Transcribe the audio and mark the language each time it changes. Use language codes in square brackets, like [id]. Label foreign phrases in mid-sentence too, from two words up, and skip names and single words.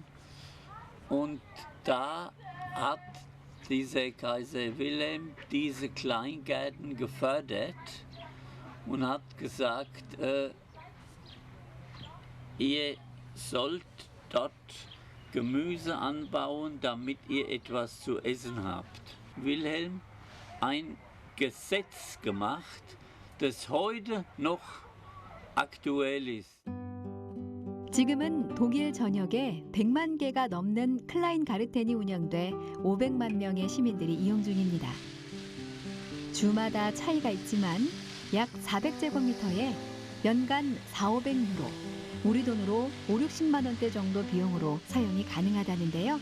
[de] Und da hat dieser Kaiser Wilhelm diese Kleingärten gefördert und hat gesagt, ihr sollt dort Gemüse anbauen, damit ihr etwas zu essen habt. Wilhelm ein Gesetz gemacht, das heute noch aktuell ist. [ko] 지금은 독일 전역에 100만 개가 넘는 클라인가르텐이 운영돼 500만 명의 시민들이 이용 중입니다. 주마다 차이가 있지만 약 400제곱미터에 연간 4,500유로, 우리 돈으로 5,60만 원대 정도 비용으로 사용이 가능하다는데요.